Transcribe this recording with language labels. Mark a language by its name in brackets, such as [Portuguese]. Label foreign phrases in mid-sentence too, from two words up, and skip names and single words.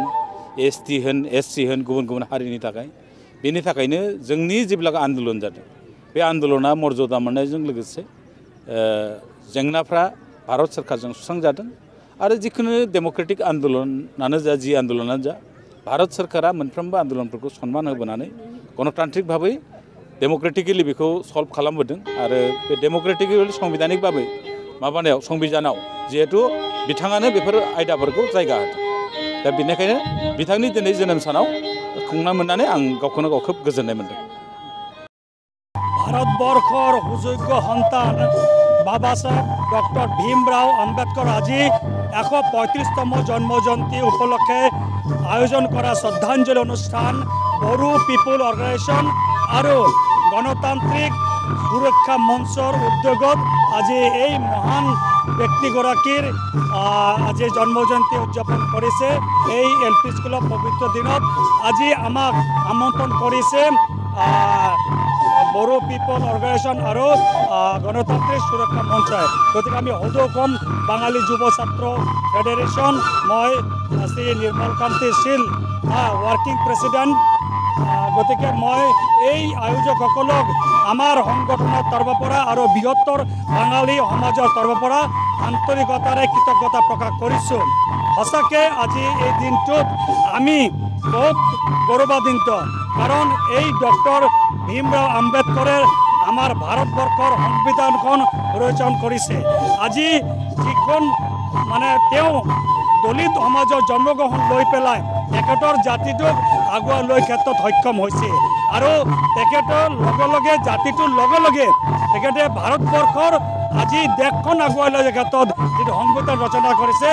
[Bodo] ST होन SC होन गुबुन गुबुन हारिनि थाखाय, बेनि थाखायनो जोंनि जिबिलाक आन्दलन जादों बे आन्दलना मर्यादा मोननायजों लोगोसे जेंनाफ्रा भारत सोरखारजों सुस्रांजादों आरो जिखुनु डेम'क्रेटिक आन्दलनानो जा जि आन्दलनानो जा भारत सोरखारा मोनफ्रोमबो आन्दलनफोरखौ सनमान होबोनानै गणतान्त्रिक भाबै डेम'क्रेटिकेलि बेखौ सल्भ खालामबोदों आरो बे डेम'क्रेटिकेलि संबिधानिक भाबै माबानायाव संबिधानाव जिहेतु बिथाङानो बेफोर आयदाफोरखौ जायगा होदों। दा बेनिखायनो बिथांनि दिनै जोनोम सानाव खुंनो मोननानै आं गावखौनो गाव खोब गोजोननाय मोन्दों। [Assamese] ভারতবর্ষর সুযোগ্য সন্তান বাবা সাহেব ডক্টর ভীমরাও আম্বেদকর আজি 135তম জন্মজয়ন্তী উপলক্ষে আয়োজন করা শ্রদ্ধাঞ্জলি অনুষ্ঠান বড়ো পিপুল অর্গানাইজেশন আর গণতান্ত্রিক সুরক্ষা মঞ্চর উদ্যোগত আজি এই মহান ব্যক্তিগৰাকীৰ আজি জন্মজয়ন্তী উদযাপন কৰিছে। এই LP স্কুলৰ পবিত্ৰ দিনত আজি আমাক আমন্ত্ৰণ কৰিছে বড়ো পিপল অর্গানাইজেশন আর গণতান্ত্রিক সুরক্ষা মঞ্চে। গতি আমি সদৌ কম বাঙালি যুব ছাত্র ফেডারেশন, মই শ্রী নির্মলকান্তি শীল ওয়ার্কিং প্রেসিডেন্ট। গতিকে মই এই আয়োজকসকলক আমার সংগঠনের তরফপরা আর বৃহত্তর বাঙালি সমাজের তরফপরা আন্তরিকতাৰে কৃতজ্ঞতা প্রকাশ কৰিছোঁ। সঁচাকৈ আজি এই দিনটোত আমি বহুত গৌৰৱান্বিত, কারণ এই ডক্টর ভীমরাও আম্বেদকরে আমার ভারতবর্ষর সংবিধানখন ৰচনা কৰিছে। আজি যিখন মানে তেওঁ দলিত সমাজৰ জন্মগ্ৰহণ লৈ পেলাই তেখেতৰ জাতিটোক আগুৱাই লৈ ক্ষেত্ৰত সক্ষম হৈছে আৰু তেখেতৰ লগে লগে জাতিটোৰ লগে লগে তেখেতে ভাৰতবৰ্ষৰ আজি দেশখন আগুৱাই লৈ ক্ষেত্ৰত যিটো সংবিধান ৰচনা কৰিছে।